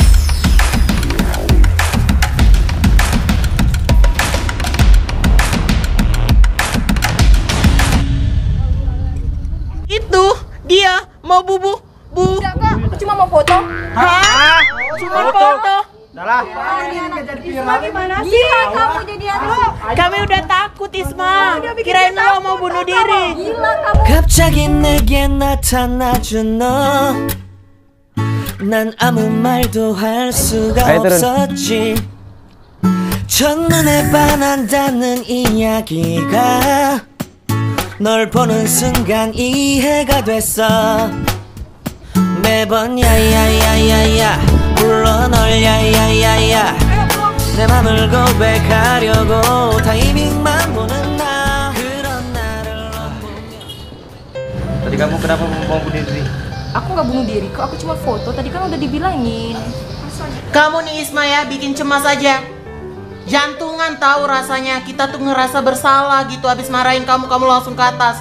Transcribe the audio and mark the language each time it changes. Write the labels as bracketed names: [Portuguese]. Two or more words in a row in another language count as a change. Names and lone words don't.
[Indonesian] Itu dia mau bu. Enggak kak, aku cuma mau foto. Hah? Cuma foto. Isma gimana sih? Gila kamu jadi anak. Kami udah takut Isma. Kirain lo mau bunuh diri. Gila kamu. [Korean] 갑자기 내게 나타나준 너. 난 아무 말도 할 수가 아이들은- 없었지. 첫눈에 반한다는 이야기가 널 보는 순간 이해가 됐어. 매번 야야야야야 불러 널 야야야야 내 맘을 고백하려고 타이밍만 보는 나 그런 나를 [Indonesian] Tadi kamu kenapa mau bunuh diri? Aku nggak bunuh diri kok, aku cuma foto. Tadi kan udah dibilangin. Kamu nih Isma ya bikin cemas aja. Jantungan tahu rasanya. Kita tuh ngerasa bersalah gitu abis marahin kamu langsung ke atas.